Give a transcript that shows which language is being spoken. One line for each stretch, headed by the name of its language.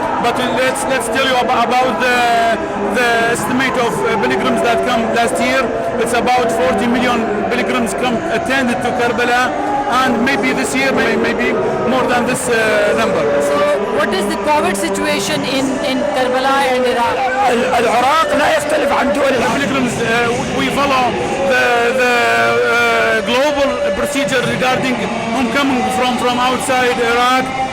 English: But let's tell you about the estimate of pilgrims that come last year. It's about 40 million pilgrims attended to Karbala, and maybe this year maybe more than this number. So what is the COVID situation in Karbala and Iraq?
Arabic: العراق لا يختلف عن دول العالم.
English: Pilgrims, we follow the global procedure regarding whom coming from outside Iraq.